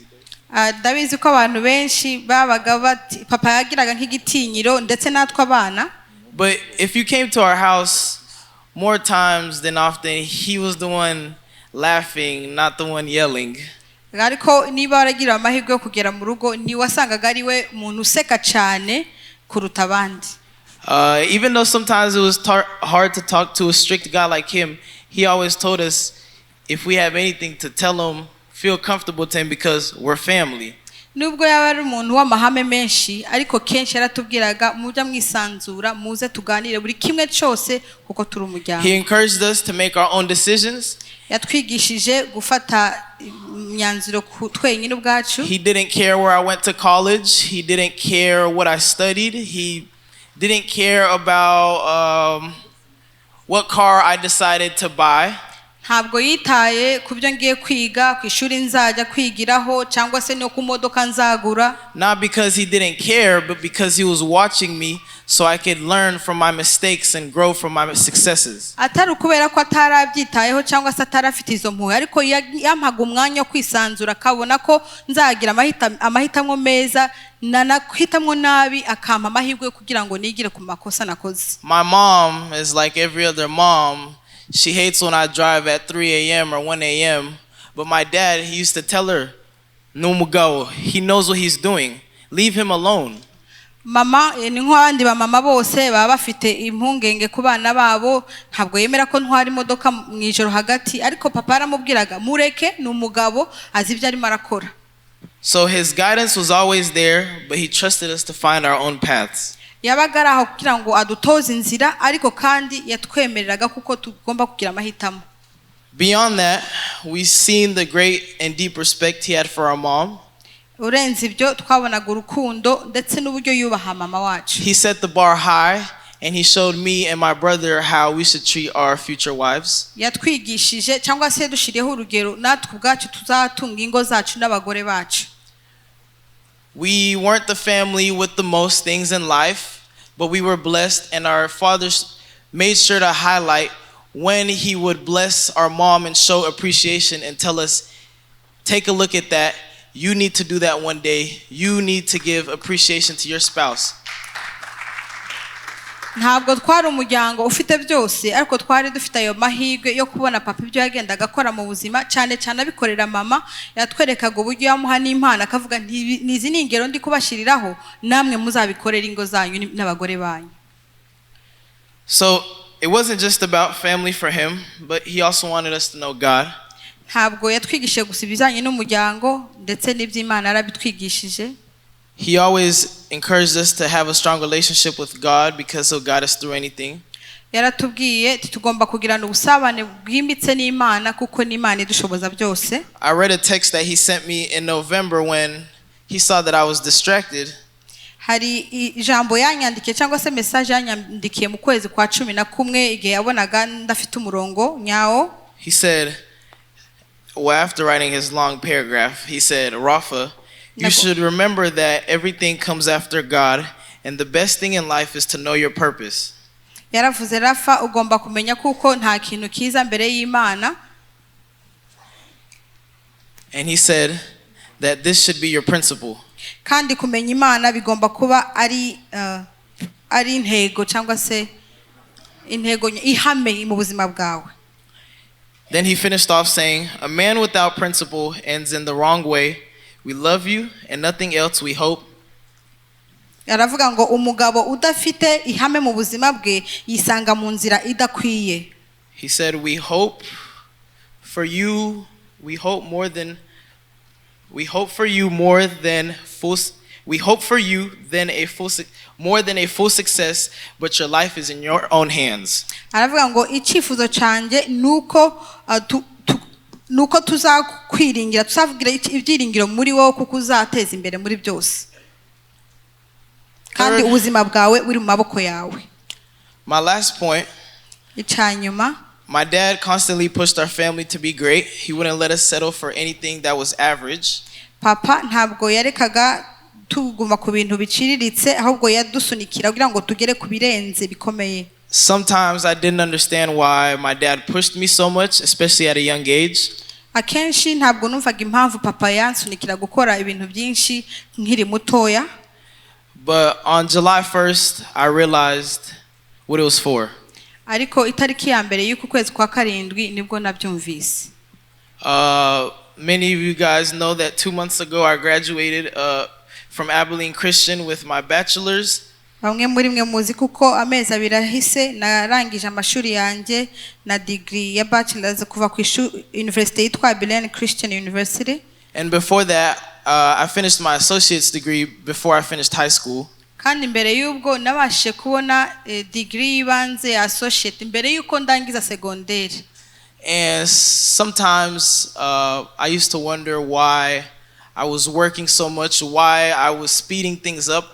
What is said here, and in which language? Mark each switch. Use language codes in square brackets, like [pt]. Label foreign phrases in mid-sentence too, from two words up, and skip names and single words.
[rw] Ndabizi ko abantu benshi babaga bati papa yagiraga nk'igitinyiro ndetse natwe abana. [en] But if you came to our house more times than often, he was the one laughing, not the one yelling. [rw] Ariko niba waragira amahirwe yo kugera mu rugo ni wasangaga ari we muntu useka cyane kuruta abandi. [en] Even though sometimes it was hard to talk to a strict guy like him, he always told us if we have anything to tell him, feel comfortable to him because we're family. [rw] Nubwo yaba ari umuntu w'amahame menshi ariko kenshi yaratubwiraga mujya mwisanzura muze tuganire buri kimwe cyose kuko turi umuryango. [en] He encouraged us to make our own decisions. [rw] Yatwigishije gufata imyanzuro twenyine ubwacu. [en] He didn't care where I went to college. He didn't care what I studied. He didn't care about what car I decided to buy. [rw] Ntabwo yitaye kubyo ngiye kwiga ku ishuri nzajya kwigiraho cyangwa se no ku modoka nzagura. [en] Not because he didn't care, but because he was watching me so I could learn from my mistakes and grow from my successes. [rw] Atari kubera ko atarabyitayeho cyangwa se atarafite izo mpuhwe ariko yampaga umwanya wo kwisanzura akabona ko nzagira amahitamo meza nanahitamwo nabi akampa amahirwe kugira ngo nigire ku makosa nakoze. [en] My mom is like every other mom. She hates when I drive at 3 a.m. or 1 a.m. But my dad, he used to tell her, "Numugabo, he knows what he's doing. Leave him alone." [rw] Mama ni nk'abandi ba mama bose baba bafite impungenge ku bana babo, ntabwo yemera ko ntwara imodoka mu ijoro hagati, ariko papa aramubwiraga mureke ni umugabo azi ibyo arimo arakora. [en] So his guidance was always there, but he trusted us to find our own paths. [rw] Yabaga ari aho kugira ngo adutoze inzira ariko kandi yatwemereraga kuko tugomba kugira amahitamo. [en] Beyond that, we've seen the great and deep respect he had for our mom. [rw] Urenze ibyo twabonaga urukundo ndetse n'uburyo yubaha mama wacu. [en] He set the bar high and he showed me and my brother how we should treat our future wives. [rw] Yatwigishije cyangwa se dushiriyeho urugero natwe ubwacu tuzatunga ingo zacu n'abagore bacu. [en] We weren't the family with the most things in life, but we were blessed, and our father made sure to highlight when he would bless our mom and show appreciation and tell us, take a look at that. You need to do that one day. You need to give appreciation to your spouse. [rw] ntabwo twari umuryango ufite byose ariko twari dufite ayo mahirwe yo kubona papa ibyo yagendaga akora mu buzima cyane cyane abikorera mama yatwerekaga uburyo yamuha n'impano akavuga ntizi ni ingero ndi kubashiriraho namwe muzabikorera ingo zanyu n'abagore banyu. [en] So it wasn't just about family for him, but he also wanted us to know God. [rw] ntabwo yatwigishije gusa ibijyanye n'umuryango ndetse n'iby'Imana yarabitwigishije. [en] He always encouraged us to have a strong relationship with God because He'll guide us through anything. [rw] yaratubwiye tugomba kugirana ubusabane bwimbitse n'Imana kuko n'Imana idushoboza byose. [en] I read a text that he sent me in November when he saw that I was distracted. [rw] hari ijambo yanyandikiye cyangwa se message yanyandikiye mu kwezi kwa 11 igihe yabonaga ndafite umurongo nyawo. [en] He said, well, after writing his long paragraph, he said, Rafa, you should remember that everything comes after God, and the best thing in life is to know your purpose. [rw] yaravuze Rafa ugomba kumenya kuko nta kintu kiza mbere y'Imana. [en] And he said that this should be your principle. [rw] kandi kumenya Imana bigomba kuba ari intego cyangwa se intego ihame mu buzima bwawe. [en] Then he finished off saying, a man without principle ends in the wrong way. We love you and nothing else we hope. [rw] yaravuga ngo umugabo udafite ihame mu buzima bwe yisanga mu nzira idakwiye. [en] He said, we hope for you more than a full success, but your life is in your own hands. [rw] aravuga ngo icyifuzo cyanjye nuko tuzakwiringira tuzavugira ibyiringiro muri wowe kuko uzateza imbere muri byose kandi ubuzima bwawe buri mu maboko yawe. [en] My last point. [rw] icyanyuma, [en] my dad constantly pushed our family to be great. He wouldn't let us settle for anything that was average. [rw] papa ntabwo yarekaga tuguma ku bintu biciriritse ahubwo yadusunikira kugira ngo tugere ku birenze bikomeye. [en] Sometimes I didn't understand why my dad pushed me so much, especially at a young age. [rw] akenshi ntabwo numvaga impamvu papa yansunikira gukora ibintu byinshi nkiri mutoya. [en] But on July 1st, I realized what it was for. [rw] ariko itariki ya mbere y'uku kwezi kwa karindwi nibwo nabyumvise. [en] Many of you guys know that 2 months ago I graduated from Abilene Christian with my bachelor's. [rw] bamwe muri mwe muzi kuko amezi abiri ahise narangije amashuri yanjye na degree ya bachelor's kuva ku university yitwa Abilene Christian University. [en] And before that, I finished my associate's degree before I finished high school. [rw] kandi mbere y'ubwo nabashije kubona degree y'ibanze ya associate mbere y'uko ndangiza secondaire. [en] And sometimes I used to wonder why I was working so much, why I was speeding things up.